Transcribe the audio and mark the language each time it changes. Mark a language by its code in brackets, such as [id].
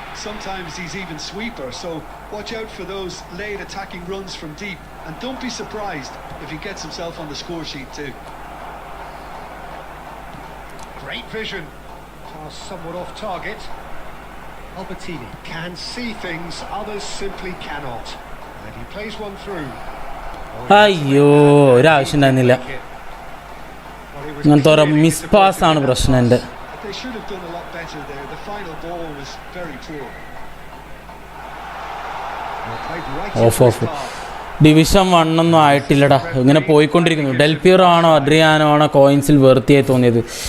[en] Sometimes he's even sweeper, so watch out for those late attacking runs from deep, and don't be surprised if he gets himself on the score sheet too. Great vision. Pass somewhat off target. Albertini can see things others simply cannot. And he plays one through. [ml] അയ്യോ ഒരാവശ്യം ഉണ്ടായിരുന്നില്ല. അങ്ങനത്തെ ഓരോ miss pass ആണ് പ്രശ്നം എൻ്റെ. [en] They should have done a lot better there. The final ball was very poor. Off. [ml] Division 1 ഒന്നും ആയിട്ടില്ലടാ, ഇങ്ങനെ പോയിക്കൊണ്ടിരിക്കുന്നു. ഡെൽപിയറോ ആണോ അഡ്രിയാനോ ആണോ കോയിൻസിൽ വെറുതെയായി തോന്നിയത്?